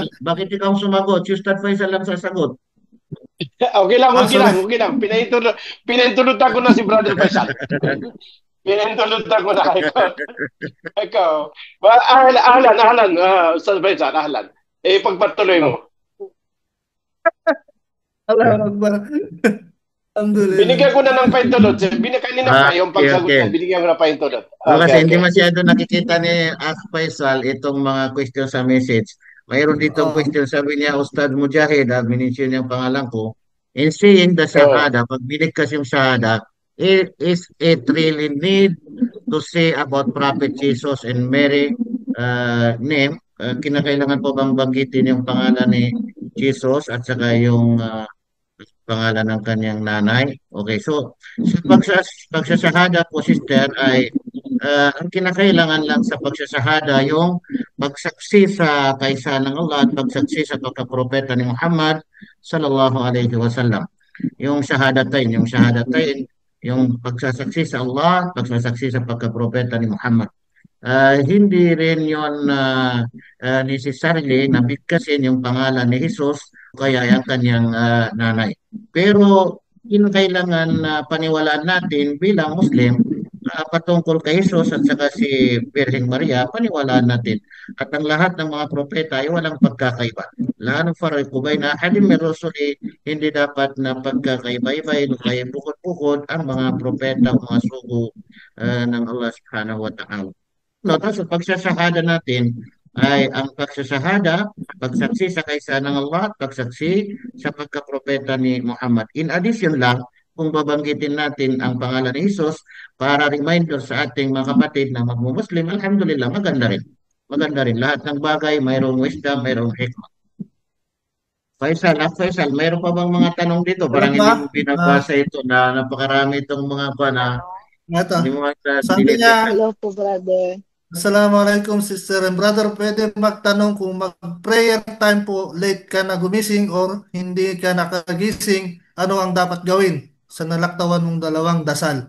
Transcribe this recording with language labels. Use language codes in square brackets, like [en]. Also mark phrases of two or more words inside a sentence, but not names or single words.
[tl] Bakit ikaw sumagot? Si Ustad Faisal lang sasagot. Okay lang. Pinahintulutan ko na si Brother Faisal. Pinahintulutan ko na ikaw. Ahlan, Ustad Faisal, ahlan. Pagpatuloy mo. [ar] الله أكبر. الحمد لله. [tl] Binigyan ko na ng paintulot. Kanina pa yung pagsagot ko, binigyan ko na paintulot. Kasi hindi masyado nakikita ni Faisal itong mga question sa message. Mayroon dito question, sabi niya, Ustad Mujahid, minention yung pangalan ko. [en] In seeing the Shahada, [tl] pag binigkas yung Shahada, [en] is it really need to say about Prophet Jesus and Mary name? [tl] Kinakailangan po bang banggitin yung pangalan ni Jesus at saka yung pangalan ng kanyang nanay? Okay, so sa pagsasahada po, sister, ay ang kinakailangan lang sa pagsasahada yung pagsaksi sa kaisa ng Allah at pagsaksi sa pagkapropeta ni Muhammad [ar] صلى الله عليه وسلم. [tl] Yung shahadatain, yung pagsasaksi sa Allah, pagsasaksi sa pagkapropeta ni Muhammad. Hindi rin yun necessarily na bigkasin yung pangalan ni Jesus kaya yung kanyang nanay. Pero kailangan paniwalaan natin bilang Muslim patungkol kay Jesus at saka si Birheng Maria, paniwalaan natin. At ang lahat ng mga propeta ay walang pagkakaiba. [ar] لا نفرق بين أحد من رسله, [tl] hindi dapat na pagkakaiba-iba, kaya bukod-bukod ang mga propeta o mga sugo ng Allah [ar] سبحانه وتعالى. [tl] No, tapos pagsasahada natin ay ang pagsasahada, pagsaksi sa kaisa ng Allah, pagsaksi sa pagkapropeta ni Muhammad. [en] In addition [tl] lang, kung babanggitin natin ang pangalan ni Jesus para reminder sa ating mga kapatid na magmumuslim, alhamdulillah, maganda rin. Maganda rin. Lahat ng bagay, mayroong wisdom, mayroong hikmah. Faisal, mayroon pa bang mga tanong dito? Parang Meron hindi ba? mo binabasa ito na napakarami itong mga na Ito. hindi mo Sabi niya, Hello po, brother. Assalamualaikum [en] sister and brother. [tl] Pwede magtanong kung mag- [en] prayer time [tl] po, late ka na gumising or hindi ka nakagising, ano ang dapat gawin sa nalaktawan mong dalawang dasal?